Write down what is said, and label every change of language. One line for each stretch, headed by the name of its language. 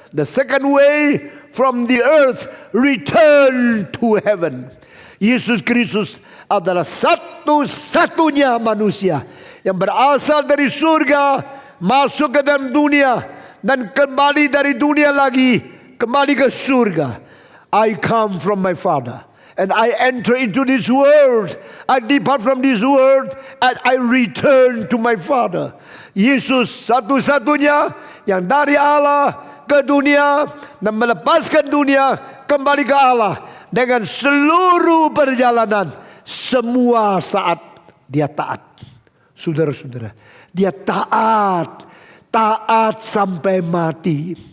English: The second way from the earth return to heaven.
Indonesian: Yesus Kristus adalah satu-satunya manusia yang berasal dari surga, masuk ke dalam dunia, dan kembali dari dunia lagi, kembali ke surga.
English: I come from my Father, and I enter into this world. I depart from this world, and I return to my Father.
Indonesian: Yesus satu-satunya yang dari Allah ke dunia dan melepaskan dunia kembali ke Allah dengan seluruh perjalanan. Semua saat dia taat. Saudara-saudara, dia taat sampai mati.